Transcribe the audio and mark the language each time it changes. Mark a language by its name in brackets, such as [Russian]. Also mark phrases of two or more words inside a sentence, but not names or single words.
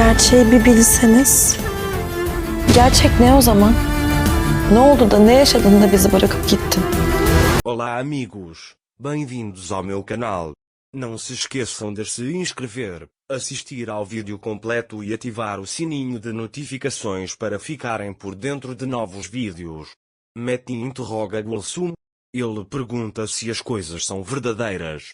[Turkish] Gerçeği bir bilseniz. Gerçek ne o zaman? Ne oldu da ne yaşadın da bizi bırakıp gittin? [Portuguese] Olá amigos, bem-vindos ao meu canal. Não se esqueçam de se inscrever, assistir ao vídeo completo e ativar o sininho de notificações para ficarem por dentro de novos vídeos. Metin interroga Gulsum. Ele pergunta se as coisas são verdadeiras.